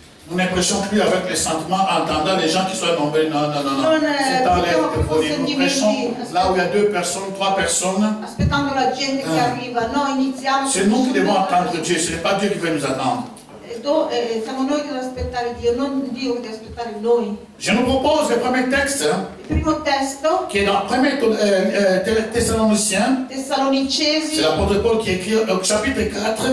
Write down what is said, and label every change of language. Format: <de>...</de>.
<fr>Nous ne prêchons plus avec les sentiments, en entendant les gens qui sont nombreux.</fr> <it>Non, non, non, non. Non,</it> <fr>C'est dans les</fr> <it>portiamo più</it> <fr>téléphones. Nous prêchons</fr> <it>sentimenti.</it> <fr>là où il y a 2 personnes, 3 personnes.</fr> <it>Aspettando la gente che arriva, noi iniziamo.</it> <fr>C'est nous qui devons attendre Dieu, ce n'est pas Dieu qui veut nous attendre.</fr> <it>Siamo noi che dobbiamo aspettare Dio, non Dio che deve aspettare noi.</it> <fr>Je nous propose le premier texte</fr> <it>Il primo testo,</it> <fr>qui est dans 1 Thessaloniciens. C'est</fr> <it>Tessalonicesi,</it> <fr>l'apôtre Paul qui écrit au chapitre 4,</fr>